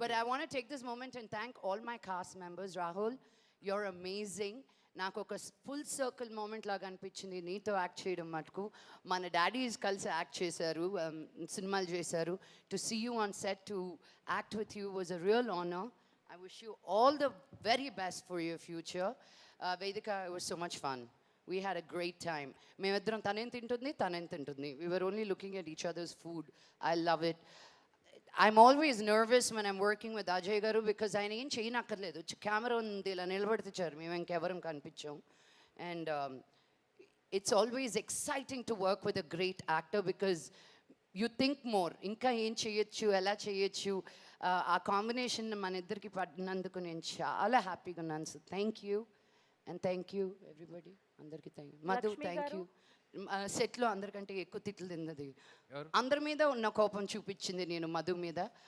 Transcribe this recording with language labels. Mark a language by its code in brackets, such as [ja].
[en] But I want to take this moment and thank all my cast members. Rahul, you're amazing. [te] నాకు ఒక full circle moment లాగా అనిపించింది నీతో act చేయడం మటుకు. మన డాడీస్ కలిసి యాక్ట్ చేశారు, సినిమాలు చేశారు. [en] To see you on set, to act with you was a real honour. I wish you all the very best for your future. Vedika, it was so much fun. We had a great time. [te] మేమిద్దరం తనేం తింటుంది. [en] We were only looking at each other's food. I love it. I'm always nervous when I'm working with Ajay garu because [te] ఆయన ఏం చేయనక్కర్లేదు. Camera ఉంది, ఇలా నిలబడితే మేము ఇంకెవరం కనిపించాం. [en] And it's always exciting to work with a great actor because you think more. [te] ఇంకా ఏం చేయొచ్చు, ఎలా చేయొచ్చు. ఆ కాంబినేషన్ మన ఇద్దరికి పడినందుకు నేను చాలా హ్యాపీగా ఉన్నాను. [en] So thank you and thank you everybody. అందరికీ thank you. Madhu, thank you. [te] సెట్లో అందరికంటే ఎక్కువ తిట్లు తిన్నది, అందరి మీద ఉన్న కోపం చూపించింది నేను మధు మీద.